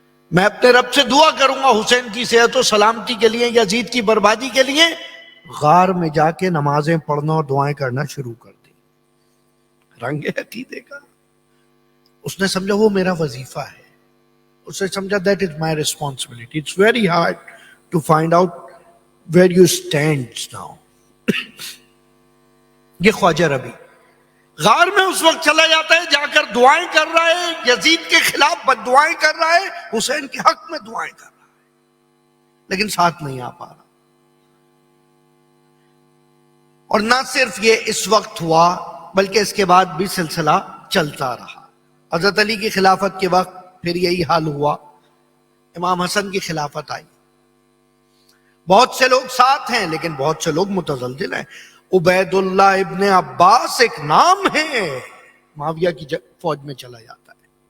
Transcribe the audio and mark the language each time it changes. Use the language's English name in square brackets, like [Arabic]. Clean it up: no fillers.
[Urdu] میں اپنے رب سے دعا کروں گا حسین کی صحت و سلامتی کے لیے، یزید کی بربادی کے لیے۔ غار میں جا کے نمازیں پڑھنا اور دعائیں کرنا شروع کر دی، رنگ عقیدے کا۔ اس نے سمجھا وہ میرا وظیفہ ہے، اس نے سمجھا [English] that is my responsibility. It's very hard to find out where you stand now. [Urdu] یہ خواجہ ربی غار میں اس وقت چلا جاتا ہے، جا کر دعائیں کر رہا ہے، یزید کے خلاف بد دعائیں کر رہا ہے، حسین کے حق میں دعائیں کر رہا ہے، لیکن ساتھ نہیں آ پا رہا۔ اور نہ صرف یہ اس وقت ہوا بلکہ اس کے بعد بھی سلسلہ چلتا رہا۔ حضرت علی کی خلافت کے وقت پھر یہی حال ہوا، امام حسن کی خلافت آئی، بہت سے لوگ ساتھ ہیں لیکن بہت سے لوگ متزلزل ہیں۔ عبید اللہ ابن عباس ایک نام ہے، معاویہ کی فوج میں چلا جاتا ہے،